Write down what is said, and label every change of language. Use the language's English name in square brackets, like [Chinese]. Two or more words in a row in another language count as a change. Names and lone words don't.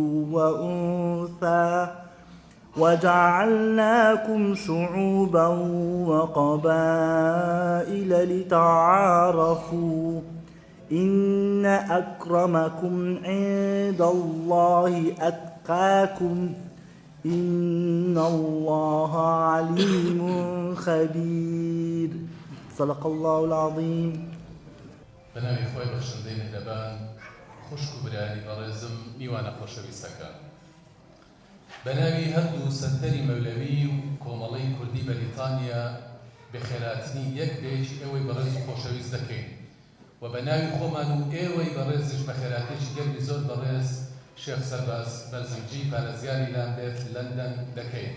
[Arabic] وأنثى وجعلناكم شعوبا وقبائل لتعارفوا إن أكرمكم عند الله أتقاكم إن الله عليم خبير. صدق الله العظيم. [Central Kurdish] بەناوی خۆی بەخشندەی مهرەبان خوشکبرانی بەڕێزم میوانە خۆشەویستەکان، بەناوی هەردوو سەنتەری مەولەوی و کۆمەڵەی کوردی بەریتانیا بەخێراتنی یەک بێژی ئێوەی بەڕێز و خۆشەویست دەکەین و بەناوی خۆمان و ئێوەی بەڕێزش بەخێراتێکی گەرمی زۆر بەڕێز شێخ سەرباز بەرزنجی پارێزگاری لامبێت لەندەن دەکەین.